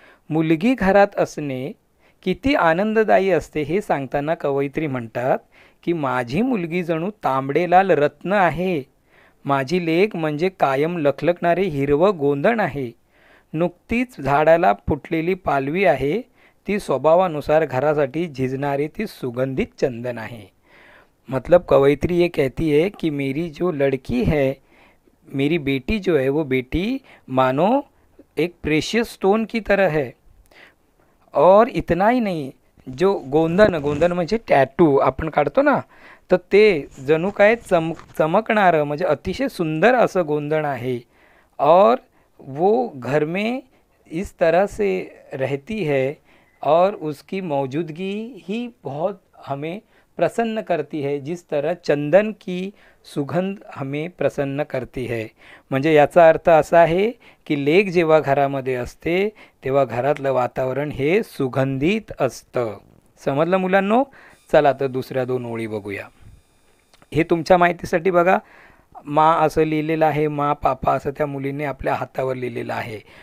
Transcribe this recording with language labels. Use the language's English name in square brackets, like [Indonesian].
[Marathi] मुलगी घरात असणे किती आनंददायी असते हे सांगताना कवयित्री म्हणतात की माझी मुलगी जणू तांबडेलाल रत्न आहे. माझी लेक म्हणजे कायम लखलखणारे हिरवं गोंदण आहे. नुकतीच झाडाला फुटलेली पालवी आहे. ती स्वभावानुसार घरासाठी झिजणारी ती सुगंधित चंदन आहे. [Hindi] मतलब कवयित्री ये कहती है कि मेरी जो लड़की है, मेरी बेटी जो है वो बेटी मानो एक प्रेशियस स्टोन की तरह है. और इतना ही नहीं, जो गोंदन, [Marathi] गोंदन म्हणजे टॅटू आपण काढतो ना, तर ते जणू काय चमकणारं म्हणजे अतिशय सुंदर असं गोंदण आहे. [Hindi] और वो घर में इस तरह से रहती है और उसकी मौजूदगी ही बहुत हमें प्रसन्न करती है, जिस तरह चंदन की सुगंध हमें प्रसन्न करती है. [Marathi] म्हणजे याचा अर्थ असा आहे की लेक जेव्हा घरामध्ये असते तेव्हा घरातलं वातावरण हे सुगंधित असतं. समजलं मुलांनो? चला तर दुसऱ्या 2 ओळी बघूया. हे तुमच्या माहितीसाठी बघा, मा असं लिहिलेलं आहे, मा पापा असं त्या मुलीने आपल्या हातावर लिहिलेलं आहे.